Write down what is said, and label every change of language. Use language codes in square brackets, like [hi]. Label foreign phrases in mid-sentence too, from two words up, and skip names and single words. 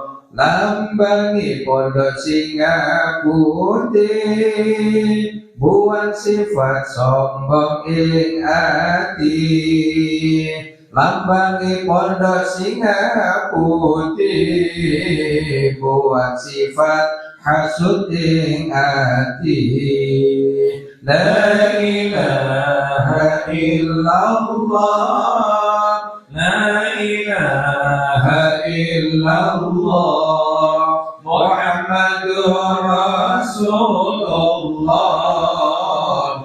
[jv] Lambangi pondok Singa Putih, buang sifat sombong ing ati. Lambangi pondok Singa Putih, buang sifat hasud ing ati. [ar] لا إله إلا الله، لا إله إلا الله, محمد رسول الله.